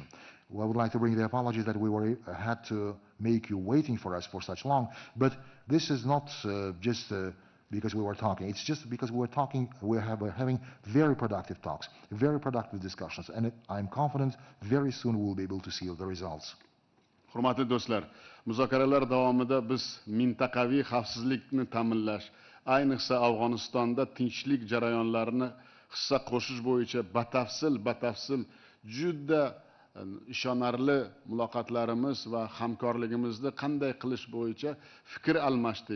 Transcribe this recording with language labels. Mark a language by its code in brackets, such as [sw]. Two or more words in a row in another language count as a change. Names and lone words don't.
[en] Well, I would like to bring the apologies that we had to make you waiting for us for such long, but this is not just because we were talking. It's just because we were talking, we're having very productive talks, very productive discussions, and I'm confident very soon we'll be able to see the results. [uz] Hurmatli do'stlar, muzokaralar davomida biz mintaqaviy xavfsizlikni ta'minlash, ayniqsa Afg'onistonda tinchlik jarayonlarini hissa qo'shish bo'yicha batafsil juda ishonarli muloqotlarimiz va hamkorligimizni qanday qilish bo'yicha fikr almashdik.